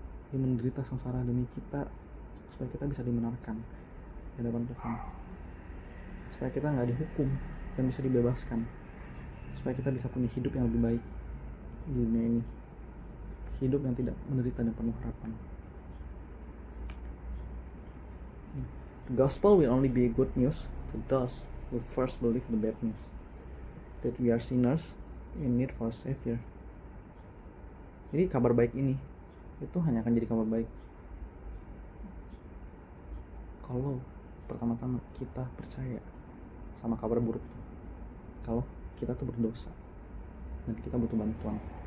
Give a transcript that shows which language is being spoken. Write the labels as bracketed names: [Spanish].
[Indonesian] Dia menderita sengsara demi kita, supaya kita bisa dibenarkan di hadapan Tuhan, supaya kita nggak dihukum dan bisa dibebaskan, supaya kita bisa punya hidup yang lebih baik di dunia ini, hidup yang tidak menderita dan penuh harapan. [English] The gospel will only be good news to those who first believe the bad news, that we are sinners in need for a savior. [Indonesian] Jadi kabar baik ini itu hanya akan jadi kabar baik kalau pertama-tama kita percaya sama kabar buruk, kalau kita tuh berdosa dan kita butuh bantuan.